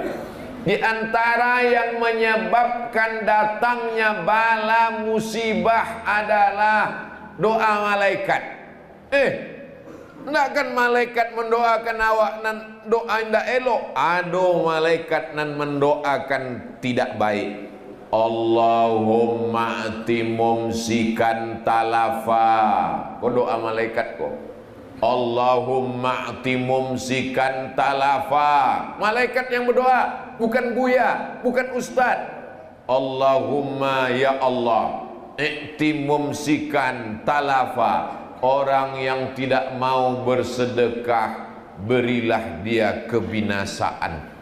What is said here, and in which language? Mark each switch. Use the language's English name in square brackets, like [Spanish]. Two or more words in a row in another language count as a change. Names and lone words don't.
[Indonesian] Di antara yang menyebabkan datangnya bala musibah adalah doa malaikat. Tidak kan malaikat mendoakan awak nan doa tidak elok. Ada malaikat nan mendoakan tidak baik. [Arabic] اللهم أعط ممسكا تلفا. [Indonesian] Kau doa malaikat kau. [Arabic] اللهم أعط ممسكا تلفا. [Indonesian] Malaikat yang berdoa, bukan buya, bukan ustaz. [Arabic] اللهم يا الله أعط ممسكا تلفا. [Indonesian] Orang yang tidak mau bersedekah, berilah dia kebinasaan.